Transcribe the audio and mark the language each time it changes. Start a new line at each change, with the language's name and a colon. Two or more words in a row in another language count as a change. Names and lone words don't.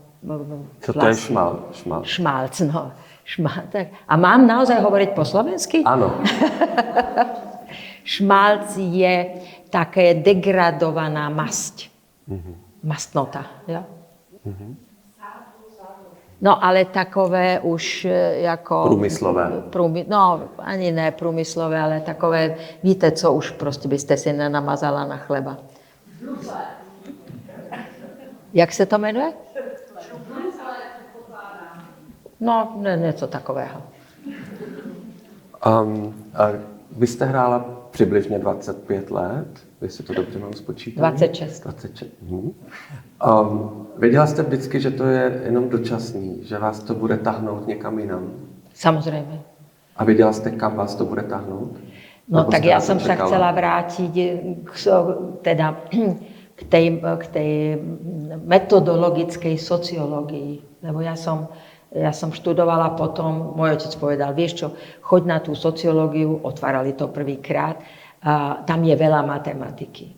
Slovak: Čo to je Šmalc, no. Tak. A mám naozaj hovoriť po slovensky? Áno. Šmalc je také degradovaná masť. Mastnota. Ja?
Czech: No ale takové už ako... Průmyslové. No ani ne průmyslové, ale takové, víte, co už prostě byste si nenamazala na chleba. Jak se to jmenuje? No, něco takového. Vy jste hrála přibližně 25 let, jestli to dobře mám spočítat. 26. 26. Věděla jste vždycky, že to je jenom dočasný, že vás to bude tahnout někam jinam? Samozřejmě. A věděla jste, kam vás to bude tahnout?
Slovak: No tak ja som sa chcela vrátiť k tej metodologickej sociológii, lebo ja som študovala potom, môj otec povedal, vieš čo, choď na tú sociológiu, otvárali to prvýkrát, tam je veľa matematiky.